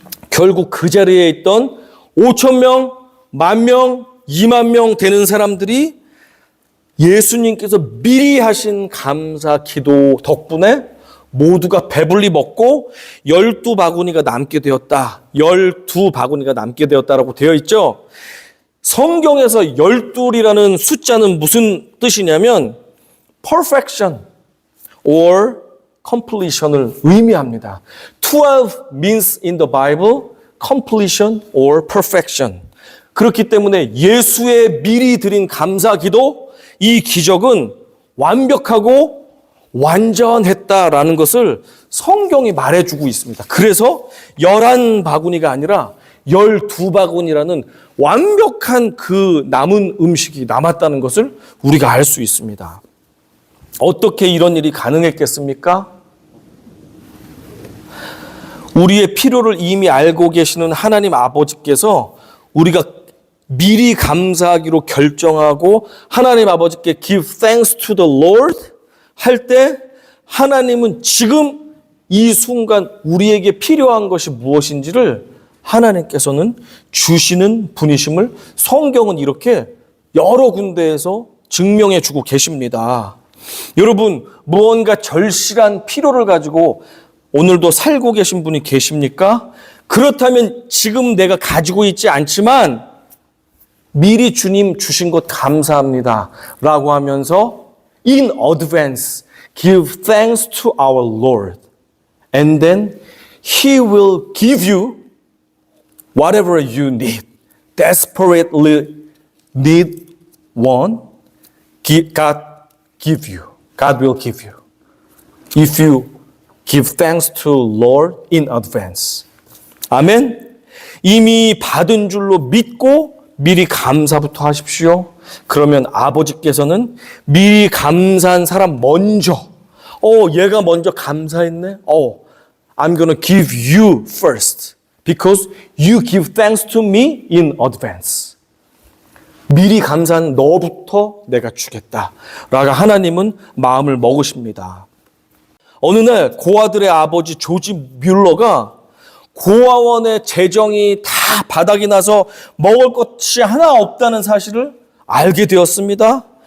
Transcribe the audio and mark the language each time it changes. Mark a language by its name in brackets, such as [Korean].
[Korean] 결국 그 자리에 있던 5,000명, 10,000명, 20,000명 되는 사람들이 예수님께서 미리 하신 감사 기도 덕분에 모두가 배불리 먹고 12바구니가 남게 되었다. 12바구니가 남게 되었다라고 되어 있죠. 성경에서 12이라는 숫자는 무슨 뜻이냐면 [English] perfection or completion [Korean] 을 의미합니다. [English] 12 means in the Bible completion or perfection. [Korean] 그렇기 때문에 예수의 미리 드린 감사 기도, 이 기적은 완벽하고 완전했다라는 것을 성경이 말해주고 있습니다. 그래서 11바구니가 아니라 12바구니라는 완벽한 그 남은 음식이 남았다는 것을 우리가 알 수 있습니다. 어떻게 이런 일이 가능했겠습니까? 우리의 필요를 이미 알고 계시는 하나님 아버지께서 우리가 미리 감사하기로 결정하고 하나님 아버지께 [English] give thanks to the Lord [Korean] 할 때 하나님은 지금 이 순간 우리에게 필요한 것이 무엇인지를 하나님께서는 주시는 분이심을 성경은 이렇게 여러 군데에서 증명해 주고 계십니다. 여러분, 무언가 절실한 필요를 가지고 오늘도 살고 계신 분이 계십니까? 그렇다면 지금 내가 가지고 있지 않지만 미리 주님 주신 것 감사합니다 라고 하면서 [English] in advance give thanks to our Lord and then He will give you whatever you need. Desperately need one, God give you. God will give you. If you give thanks to Lord in advance. [Korean] 아멘. 이미 받은 줄로 믿고 미리 감사부터 하십시오. 그러면 아버지께서는 미리 감사한 사람 먼저, 얘가 먼저 감사했네. [English] I'm gonna give you first because you give thanks to me in advance. [Korean] 미리 감사한 너부터 내가 주겠다. 라고 하나님은 마음을 먹으십니다. 어느 날 고아들의 아버지 조지 뮬러가 고아원의 재정이 다 바닥이 나서 먹을 것이 하나 없다는 사실을 알게 되었습니다.